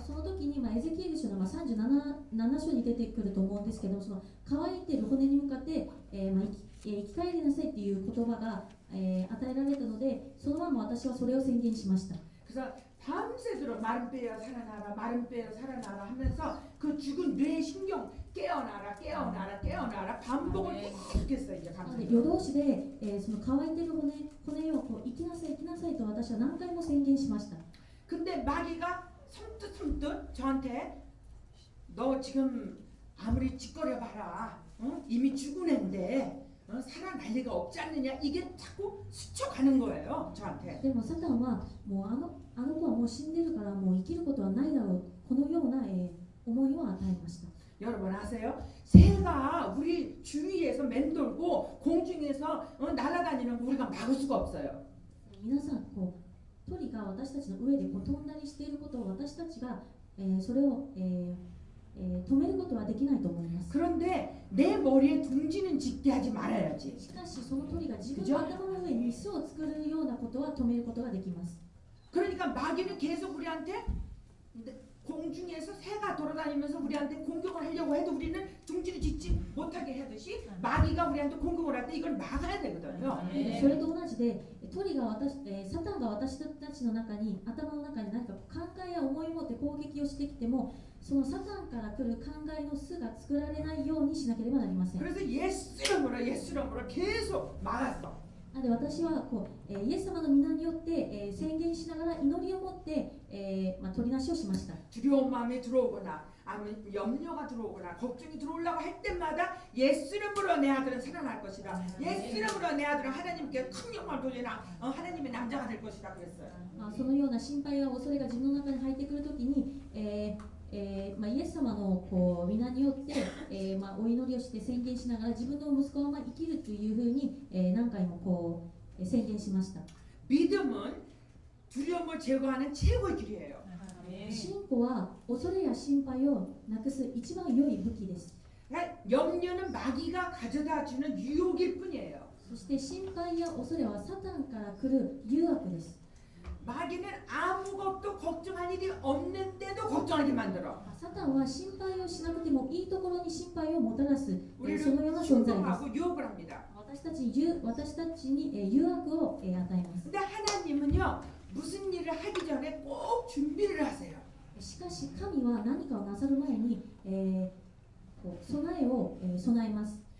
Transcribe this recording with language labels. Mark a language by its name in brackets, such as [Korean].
[Japanese] その時に、エゼキエル書の37章に出てくると思うんですけど、その乾いている骨に向かって、生き返りなさいっていう言葉が、与えられたので、そのまま私はそれを宣言しました。 [Korean] 그래서 밤새도록 마른 뼈야 살아나라 마른 뼈야 살아나라 하면서 그 죽은 뇌 신경 깨어나라 깨어나라 깨어나라 반복을 계속했어요. 이제 [Japanese] なので [Korean] 밤새. [Japanese] 夜通しで、その乾いている骨をこう生きなさい生きなさいと私は何回も宣言しました。 [Korean] 근데 마귀가 섬뜩 저한테 너 지금 아무리 짓거려 봐라 이미 죽은 애인데 살아날 리가 없지 않느냐 이게 자꾸 스쳐가는 거예요 저한테. [Japanese] でもサタンはもうあの子はもう死んでるからもう生きることはないだろう、このような、思いを与えました。 [Korean] 여러분 아세요? 새가 우리 주위에서 맴돌고 공중에서 날아다니는 거 우리가 막을 수가 없어요. [Japanese] 皆さんこう鳥が私たちの上でこう飛んだりしていることを私たちが、それを、止めることはできないと思います。 [Korean] 그런데 내 머리에 둥지는 짓게 하지 말아야지. [Japanese] しかしその鳥が自分の頭の上に巣を作るようなことは止めることができます。 [Korean] 그러니까 마귀는 계속 우리한테 공중에서 새가 돌아다니면서 우리한테 공격을 하려고 해도 우리는 둥지를 짓지 못하게 하듯이 마귀가 우리한테 공격을 할 때 이걸 막아야 되거든요. [Japanese] それと同じで鳥がサタンが私たちの中に頭の中に何か考えや思いを持って攻撃をしてきても、そのサタンから来る考えの巣が作られないようにしなければなりません。 [Korean] 그래서 예수 이름으로 계속 막았어. [Japanese] なので私はこう、イエス様の皆によって、宣言しながら祈りを持って、取りなしをしました。 [Korean] 두려운 마음이 들어오거나 아니면 염려가 들어오거나 걱정이 들어오려고 할 때마다 예수 이름으로 내 아들은 살아날 것이다. 예수 이름으로 내 아들은 하나님께 큰 영광을 돌리나 하나님의 남자가 될 것이다 그랬어요. [Japanese] そのような心配や恐れが自分の中に入ってくるときに、イエス様のこう皆によって、お祈りをして宣言しながら自分の息子は生きるというふうに、何回もこう、宣言しました。 [Korean] 믿음은 두려움을 제거하는 최고의 길이에요. [Japanese] 信仰は恐れや心配をなくす一番良い武器です。 [Korean] 그러니까 염려는 마귀가 가져다주는 유혹일 뿐이에요. [Japanese] そして心配や恐れはサタンから来る誘惑です。 [Korean] 마귀는 아무것도 걱정할 일이 없는데도 걱정하게 만들어. [Japanese] サタンは心配をしなくてもいいところに心配をもたらす、そ [Korean] 우리를 [Japanese] のような存在です。 [Korean] 충동하고 유혹을 합니다. [Japanese] 私たちに誘惑を与えます。 [Korean] 근데 하나님은요 무슨 일을 하기 전에 꼭 준비를 하세요. [Japanese] しかし神は何かをなさる前に、備えを、備えます。